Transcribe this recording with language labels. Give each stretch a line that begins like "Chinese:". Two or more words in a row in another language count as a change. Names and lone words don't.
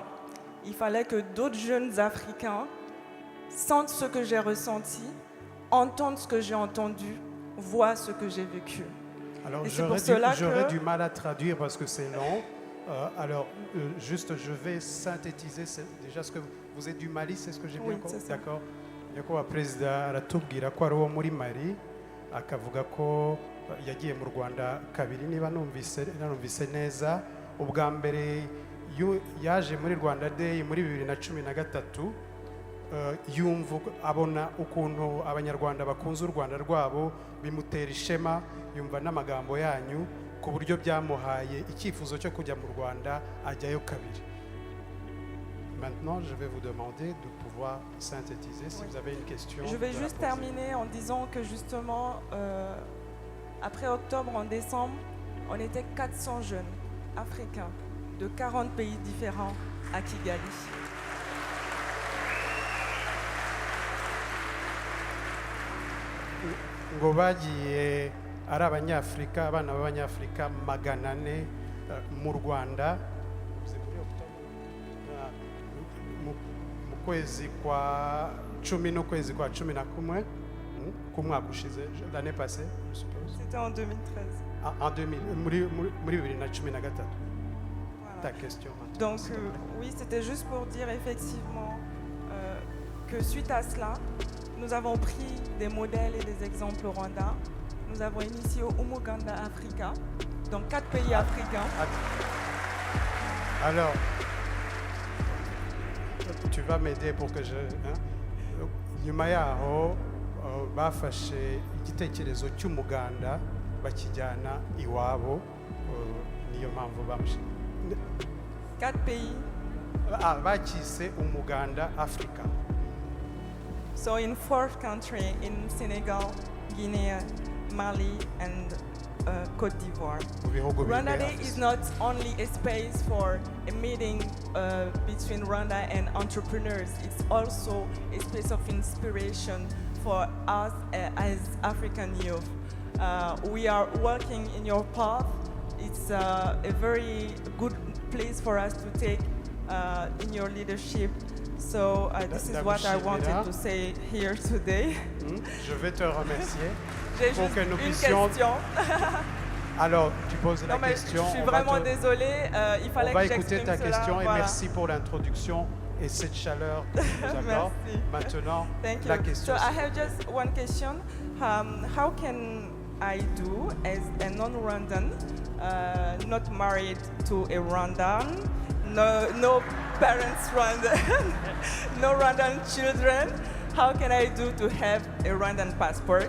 French: Il fallait que d'autres jeunes Africains sentent ce que j'ai ressenti, entendent ce que j'ai entendu, voient ce que j'ai vécu. Alors Et c'est pour cela j'aurais que- du mal à traduire parce que c'est long. Juste, je vais synthétiser déjà ce que vous êtes du Mali, c'est ce que j'ai Oui, bien compris. c'est ça. D'accord.
Kinyarwanda: Nyakubahwa perezida aratubwira ko ari uwo muri Mali, akavuga ko yagiye mu Rwanda kabiri niba nanumvise neza. Ubwa mbere yaje muri Rwanda Day muri 2013. Yumva abona ukuntu abanyarwanda bakunze u Rwanda rwabo, bimutera ishema, yumva n'amagambo yanyu ku buryo byamuhaye icyifuzo cyo kujya mu Rwanda ajyayo kabiri.
French: Maintenant, je vais vous demander de pouvoir synthétiser si vous avez une question. Je vais de la juste poser. terminer en disant que justement, après octobre, en décembre, on était 400 jeunes africains de 40 pays différents à Kigali.
Kinyarwanda: ngo bagiye ari abanyafurika, abana b'abanyafurika 400 mu Rwanda mu kwezi kwa 10 n'ukwezi kwa 11 ku mwaka ushize,
French: l'année passée, je suppose. C'était en 2013. En 2000, muri 2013. Voilà. Ta question maintenant. Donc oui, c'était juste pour dire effectivement que suite à cela, nous avons pris des modèles et des exemples au Rwanda. Nous avons initié au Umuganda Africa, dans 4 pays africains. Alors, tu vas m'aider pour que je...
Kinyarwanda: nyuma yaho bafashe igitekerezo cy'umuganda bakijyana iwabo, niyo mpamvu bamushimye.
French: 4 pays.
Kinyarwanda: Bakise Umuganda Africa.
English: So in 4 countries, in Senegal, Guinea, Mali, and Côte d'Ivoire.
Kinyarwanda: Mu bihugu bine
English: Rwanda Day Africa. is not only a space for a meeting between Rwanda and entrepreneurs, it's also a space of inspiration for us as African youth. We are working in your path. It's a very good place for us to take in your leadership. So this is what I wanted to say here today.
French: Je vais te remercier. J'ai Pour juste que nous une puissions- question. Alors, tu poses la Non, mais question. je suis on va vraiment te- désolée. Il fallait On va que écouter j'exprime ta cela. question et Voilà. merci pour l'introduction et cette chaleur que tu nous accordes. Merci. Maintenant,
English: Thank you.
French: la question.
English: So I have just one question. How can I do as a non-Rwandan, not married to a Rwandan, no parents Rwandan, no Rwandan children? How can I do to have a Rwandan passport?